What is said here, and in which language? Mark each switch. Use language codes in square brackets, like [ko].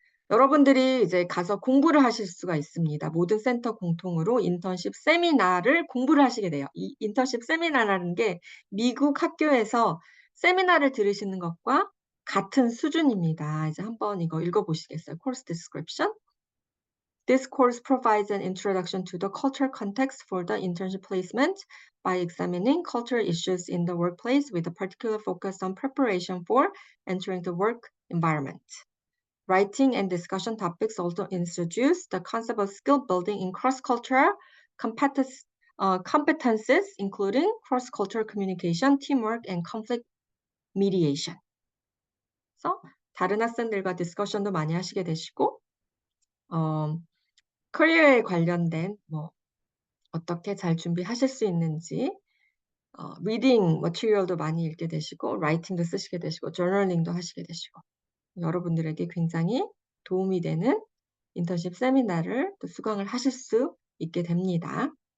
[ko] 여러분들이 이제 가서 공부를 하실 수가 있습니다. 모든 센터 공통으로 인턴십 세미나를 공부를 하시게 돼요. 이 인턴십 세미나라는 게 미국 학교에서 세미나를 들으시는 것과 같은 수준입니다. 이제 한번 이거 읽어보시겠어요? [en] Course description. This course provides an introduction to the cultural context for the internship placement by examining cultural issues in the workplace with a particular focus on preparation for entering the work environment. Writing and discussion topics also introduce the concept of skill building in cross-cultural competences, including cross-cultural communication, teamwork, and conflict mediation. [ko] 그래서 다른 학생들과 디스커션도 많이 하시게 되시고, 커리어에 관련된 뭐 어떻게 잘 준비하실 수 있는지, 리딩 머티리얼도 많이 읽게 되시고, 라이팅도 쓰시게 되시고, 저널링도 하시게 되시고, 여러분들에게 굉장히 도움이 되는 인턴십 세미나를 또 수강을 하실 수 있게 됩니다.